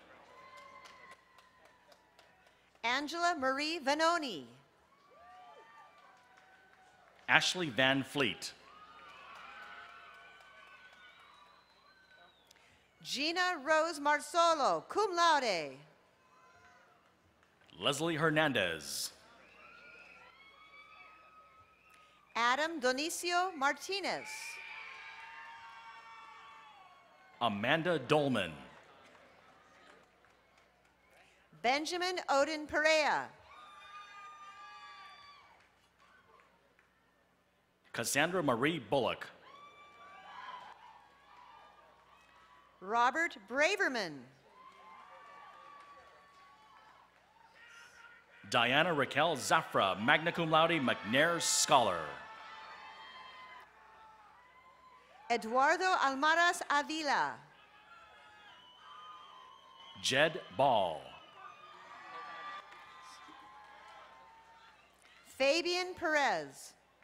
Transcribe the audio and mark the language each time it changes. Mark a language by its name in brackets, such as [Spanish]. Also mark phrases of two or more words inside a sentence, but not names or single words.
[English] Angela Marie Vanoni. Ashley Van Fleet. Gina Rose Marzolo, [Latin] cum laude. [English] Leslie Hernandez. Adam Donicio Martinez. Amanda Dolman. Benjamin Odin Perea. Cassandra Marie Bullock. Robert Braverman. Diana Raquel Zafra, [Latin] magna cum laude, [English] McNair Scholar. Eduardo Almaraz Avila. Jed Ball. Fabian Perez.